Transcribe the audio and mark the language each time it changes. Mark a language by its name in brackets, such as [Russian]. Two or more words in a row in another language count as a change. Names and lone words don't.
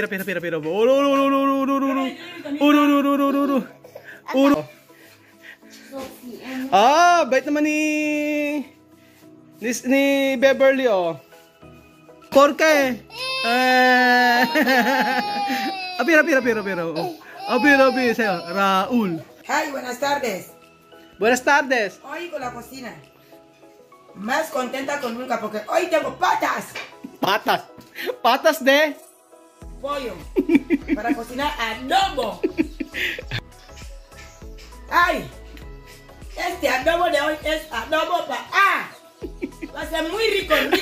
[Filipino] Bait naman ni Beverly, oh. Porke. Pira. Pira sa'yo. Raul. [Spanish] Hi, buenas tardes. Buenas tardes. Hoy con la cocina. Más contenta con nunca porque hoy tengo patas. Patas de pollo para cocinar adobo. Ay, este adobo de hoy es adobo para va a ser muy rico.